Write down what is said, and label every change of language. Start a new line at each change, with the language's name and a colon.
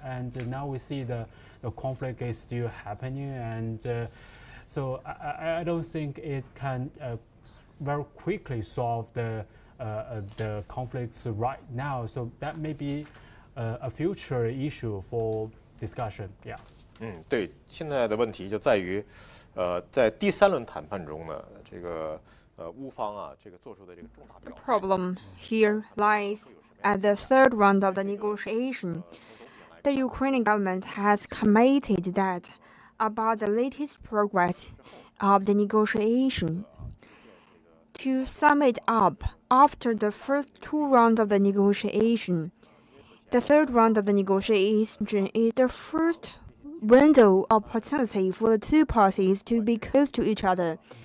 English: And now we see the conflict is still happening. And so I don't think it can very quickly solve the conflicts right now. So that may be a future issue for discussion. Yeah.
Chinese: 对，现在的问题就在于，在第3轮谈判中呢，这个乌方啊，这个做出的这个重大表态。
English: Problem here lies at the third round of the negotiation. The Ukrainian government has committed that about the latest progress of the negotiation. To sum it up, after the first 2 rounds of the negotiation, the third round of the negotiation is the first window of opportunity for the two parties to be close to each other.